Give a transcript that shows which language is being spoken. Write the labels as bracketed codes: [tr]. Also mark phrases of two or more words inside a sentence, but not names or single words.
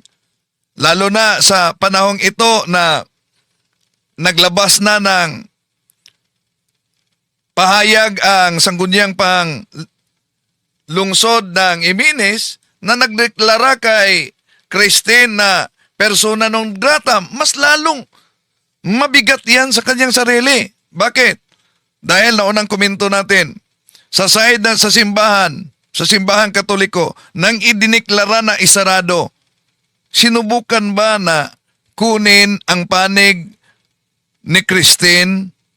[tl] Lalo na sa panahong ito na naglabas na ng pahayag ang sangguniang pang lungsod ng Iminis na nagdeklara kay Christine na [la] persona non grata, [tl] mas lalong mabigat yan sa kanyang sarili. Bakit? Dahil naunang komento natin, sa side na sa simbahan Katoliko, nang idineklara na isarado, sinubukan ba na kunin ang panig ni Christine?